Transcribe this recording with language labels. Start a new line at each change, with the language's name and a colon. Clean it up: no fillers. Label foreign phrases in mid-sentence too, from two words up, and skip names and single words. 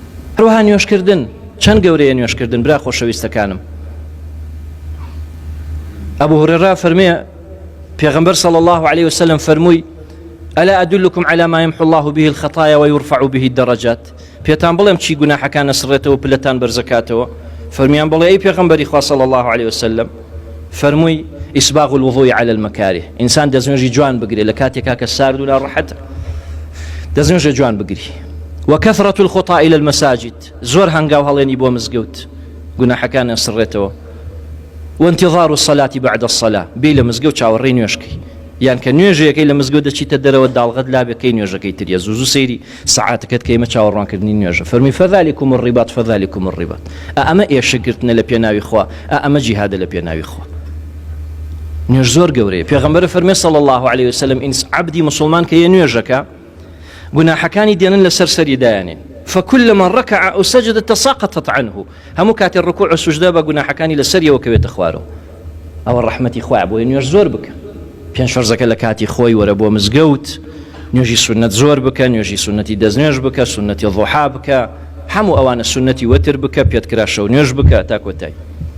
Central Kurdish: هەروەها نوێشکردن چەند گەورەیە نوێشکردن برا خۆشەویستەکانم. ئەبوو هورێرە فەرمێ پێغەمبەر
Arabic: صلی الله عليه وسلم
Central Kurdish: فەرمووی
Arabic: ألا أدلكم على ما يمحو الله به الخطايا ويرفع به الدرجات
Central Kurdish: پێتان بڵێم چی گوناحەکان نەسڕێتەوە پلەتان بەرزەکاتەوە فەرمیان بڵێ ئەی پێغەمبەری خوا
Arabic: صلی الله عليه وسلم
Central Kurdish: فەرمووی
Arabic: إسباغ الوضوء على المكاره
Central Kurdish: ئینسان دەستنوێژی جوان بگرێ لە کاتێکا کە سارد و ناڕەحەتە دەستنوێژە جوان بگری.
Arabic: وكثرة الخطى إلى المساجد
Central Kurdish: زۆر هەنگاو هەڵێنی بۆ مزگەوت گوناحەکان نەسڕێتەوە.
Arabic: وانتظار الصلاة بعد الصلاة
Central Kurdish: بێ لە مزگەوت چاوەڕێی نوێژکەی یان کە نوێژەکەی لە مزگەوت دەچیتە دەرەوە داڵغەت لابێکەی نوێژەکەی تریە زوو سەیری سەعاتەکەت کەیمە چاوەڕوانکردنی نوێژە فەرمی
Arabic: فەذلكم الرباط فەذلكم الرباط
Central Kurdish: ئەمە ئێشەگرتنە لە پێناوی خوا ئەمە جیهادە لە پێناوی خوا. نوێژ زۆر گەورەیە. پێغەمبەر فەرمێ
Arabic: صلی الله عليه وسلم
Central Kurdish: ئینس عەبدی مسلمان کە یە نوێژەکە گوناحەکانی دێنن لەسەر سەری دایانێن
Arabic: فكلما ركع أو سجد تساقطت عنه
Central Kurdish: هەموو کاتێ ڕکوع و سوجدە بە گوناحەکانی لەسەریەوە کەوێتە خوارەوە. ئەوە ڕەحمەتی خوایە بۆیە نوێژ زۆر بکە. پێنج فەرزەکە لە کاتی خۆی وەرە بۆ مزگەوت نوێژی سونەت زۆر بکە نوێژی سونەتی دەستنوێژ بکە سونەتی ضوحا بکە هەموو ئەوانە سونەتی وەتر بکە پێت کرا شەو نوێژ بکە تا کۆتایی.